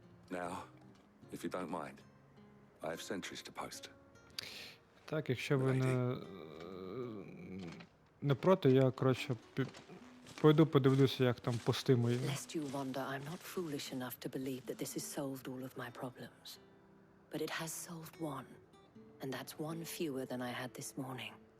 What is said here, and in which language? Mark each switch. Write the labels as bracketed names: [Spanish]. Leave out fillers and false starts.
[English] Now, if you don't mind, I have sentries to post. [Ukrainian] Так, якщо ви не проти, я, коротше, пойду подивлюся, як там пости мої. [English] Lest you wonder, I'm not foolish enough to believe that this has solved all of my problems. But it has solved one. And that's one fewer than I had this morning.